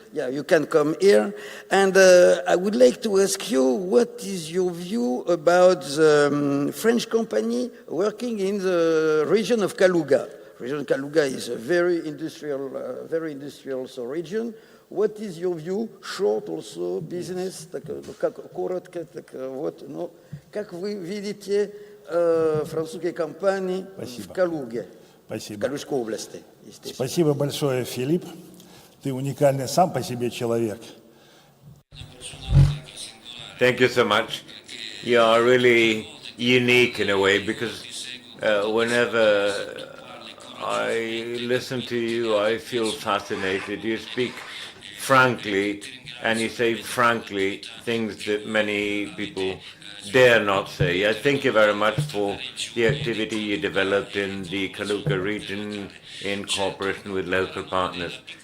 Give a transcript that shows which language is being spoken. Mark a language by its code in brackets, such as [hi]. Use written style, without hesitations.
[en] Yeah, you can come here. And I would like to ask you, what is your view about the French company working in the region of Kaluga? Region of Kaluga is a very industrial region. What is your view? Short also, business, [ru] коротко, вот, ну, как вы видите французские компании в Калуге, в Калужской области? Спасибо большое, Филипп. Ты уникальный сам по себе человек. [en] Thank you so much. You are really unique in a way, because whenever I listen to you, I feel fascinated. You speak frankly, and you say frankly things that many people dare not say. I thank you very much for the activity you developed in the Kaluga region in cooperation with local partners.